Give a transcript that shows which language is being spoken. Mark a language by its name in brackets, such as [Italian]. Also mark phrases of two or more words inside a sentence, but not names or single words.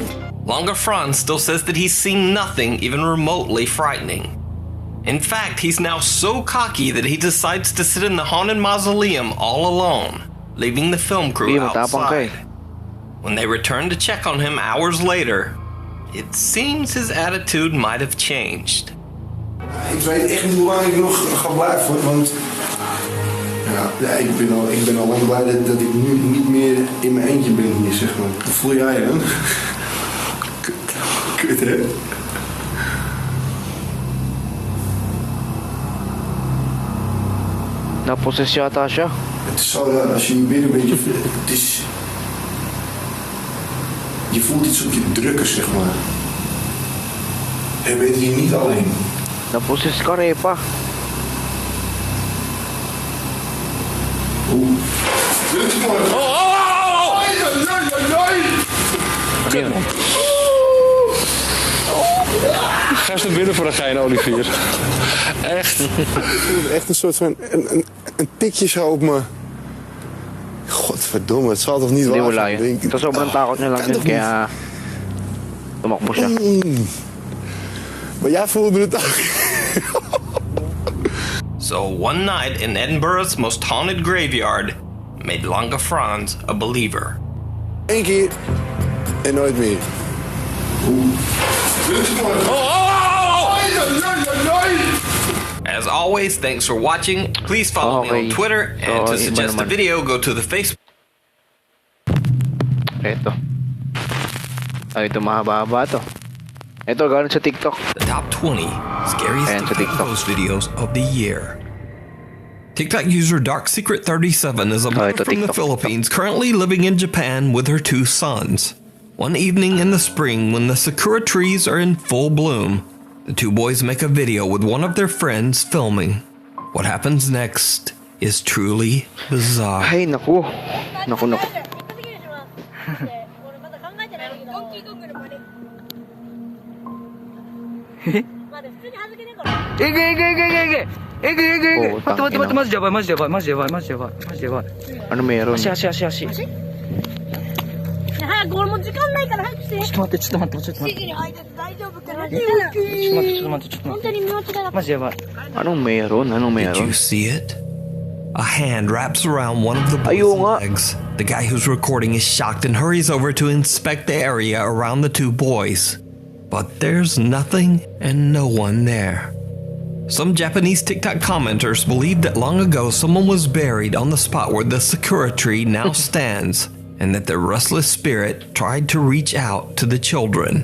[English] Lange Frans still says that he's seen nothing even remotely frightening. In fact, he's now so cocky that he decides to sit in the haunted mausoleum all alone, leaving the film crew outside. When they return to check on him hours later, it seems his attitude might have changed. [Dutch] Ik weet echt niet hoe lang ik nog ga blijven, want ja, ik ben al lang blij dat ik nu niet meer in mijn eentje ben hier. zeg maar. Hoe voel jij je dan? Kut, hè? [Filipino] Naposes yata siya. [Dutch] Het is zo raar, als je hier binnen bent, het is... Je voelt iets op je drukken, zeg maar. En je bent hier niet alleen. [Filipino] Naposes ka rin pa. Oeh. [Dutch] Dit is mooi. Oh! Ga eens naar binnen voor een gein, Olivier. Echt. Echt een soort van... Een tikje zo op me. Godverdomme, het zal toch niet waar zijn? [Filipino] Sa sobrang takot niya lang yun, kaya tumakbo siya. [Dutch] Maar jij voelde het ook. [English] So one night in Edinburgh's most haunted graveyard made Lange Frans a believer. [Dutch] Eén keer en nooit meer. [English] As always, thanks for watching. Please follow me on Twitter, and to suggest a video, go to the Facebook. [Filipino] Ito. Ito mahaba-haba to. Ito, galing sa TikTok. [English] The top 20 scariest TikTok ghost videos of the year. TikTok user DarkSecret37 is a mother from the Philippines currently living in Japan with her 2 sons. One evening in the spring when the sakura trees are in full bloom, the 2 boys make a video with one of their friends filming. What happens next is truly bizarre. [Filipino] Ay, naku. Naku. Ano meron? [Japanese] Asi. ちょっと待って。マジやばい。 [Filipino] Anong meron? [English] Did you see it? A hand wraps around one of the boys' legs. The guy who's recording is shocked and hurries over to inspect the area around the 2 boys. But there's nothing and no one there. Some Japanese TikTok commenters believe that long ago someone was buried on the spot where the sakura tree now stands, and that the restless spirit tried to reach out to the children.